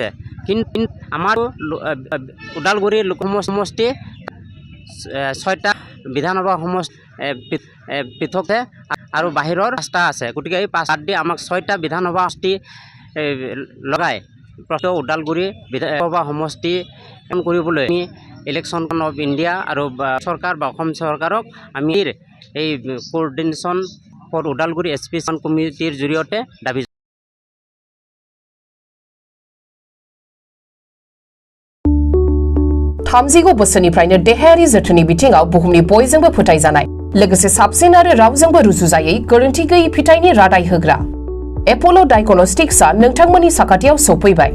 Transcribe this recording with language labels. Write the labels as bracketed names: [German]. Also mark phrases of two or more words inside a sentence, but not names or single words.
[Assamese] কিন্তু আমাৰ ওদালগুৰি লোক সমষ্টি 6টা বিধানসভা পৃথক আৰু বাহিৰৰ 5টা আছে গতিকে এই 5 দি আমাক 6টা বিধানসভা সমষ্টি লগাই প্ৰথম ওদালগুৰি বিধানসভা সমষ্টি কৰিবলৈ আমি ইলেকশ্যন অফ ইণ্ডিয়া আৰু চৰকাৰ বা অসম চৰকাৰক আমি এই কোঅৰ্ডিনেশ্যন ফৰ ওদালগুৰি এছপিচন কমিটিৰ জৰিয়তে দাবী [Bodo] थामजिगु बोसोरनिफ्रायनो देहायारि जोथोननि बिथिङाव बुहुमनि बयजोंबो फोथायजानाय लोगोसे साबसिन आरो रावजोंबो रुजुजायै गोरोन्थि गैयै फिथाइनि रादाय होग्रा एप'ल' डायग्नोस्टिक्सआ नोंथांमोननि साखाथियाव सौफैबाय।